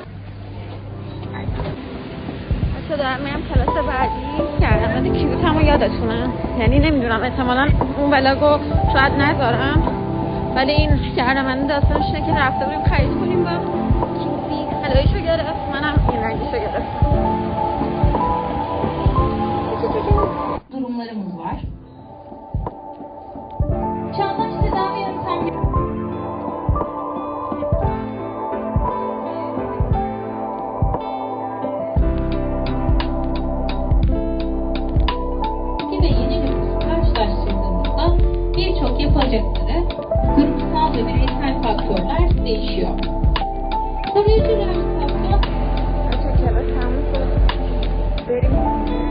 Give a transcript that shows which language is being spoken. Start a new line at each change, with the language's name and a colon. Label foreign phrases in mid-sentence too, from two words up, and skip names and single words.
Persian: بچه دارم میرم کلاس بعدی که علامت کیوتم رو یادتونه، یعنی نمیدونم احتمالا اون ولاگو شاید نذارم ولی این که علامت داستانش اینه که رفته بودیم خرید کنیم و کیوتی طلاییشو گرفت، منم این رنگیشو گرفتم.
Turkish: Durumlarımız var. Çağdaş tedavi yöntemleri ve yeni nüfusu karşılaştırdığımızda birçok yapacakları kurumsal ve bireysel faktörler değişiyor. Koruyucu rehabilitasyon
Persian: بریم